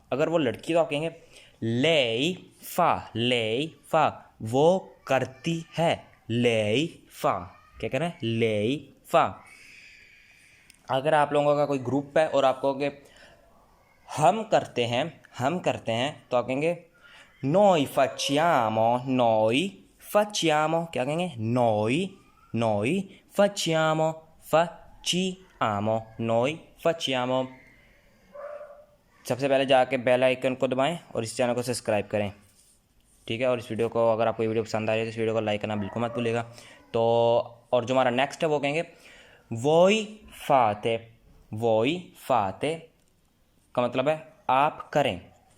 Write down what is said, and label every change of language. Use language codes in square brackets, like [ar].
[hi] अगर वो लड़की तो आप कहेंगे [it] लेई फा, लेई फा, [hi] वो करती है, लेई फा। क्या कहना है? लेई फा। अगर आप लोगों का कोई ग्रुप है और आप कहोगे हम करते हैं, हम करते हैं, तो आप कहेंगे [it] noi facciamo, noi facciamo। [hi] क्या कहेंगे? [it] noi, noi facciamo, facciamo, noi facciamo। [hi] सबसे पहले जाके बेल आइकन को दबाएं और इस चैनल को सब्सक्राइब करें, ठीक है। और इस वीडियो को, अगर आपको ये वीडियो पसंद आ रही है तो इस वीडियो को लाइक करना बिल्कुल मत भूलिएगा। तो और जो हमारा नेक्स्ट है वो कहेंगे [it] voi fate, voi fate [hi] का मतलब है आप करें।